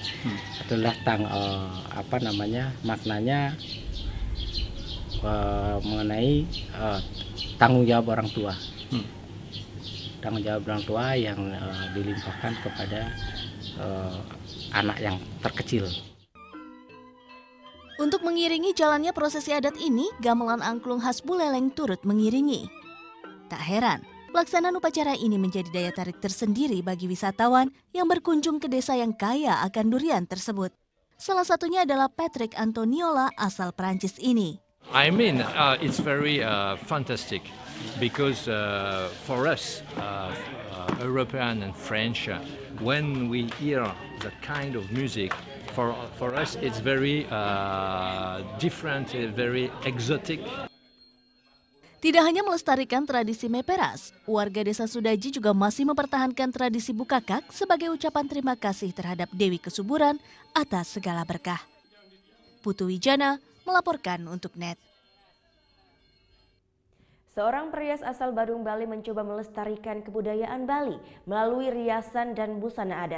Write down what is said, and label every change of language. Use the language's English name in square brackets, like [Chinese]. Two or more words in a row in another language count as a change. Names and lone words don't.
[Indonesian] Itulah maknanya mengenai tanggung jawab orang tua. Tanggung jawab orang tua yang dilimpahkan kepada anak yang terkecil. Untuk mengiringi jalannya prosesi adat ini, gamelan angklung khas Buleleng turut mengiringi. Tak heran, pelaksanaan upacara ini menjadi daya tarik tersendiri bagi wisatawan yang berkunjung ke desa yang kaya akan durian tersebut. Salah satunya adalah Patrick Antoniola asal Prancis ini. [English] I mean, it's very fantastic because for us, European and French, when we hear that kind of music, for us it's very different, very exotic. [Indonesian] Tidak hanya melestarikan tradisi meperas, warga desa Sudaji juga masih mempertahankan tradisi bukakak sebagai ucapan terima kasih terhadap Dewi Kesuburan atas segala berkah. Putu Wijana melaporkan untuk NET. Seorang perias asal Badung, Bali mencoba melestarikan kebudayaan Bali melalui riasan dan busana adat.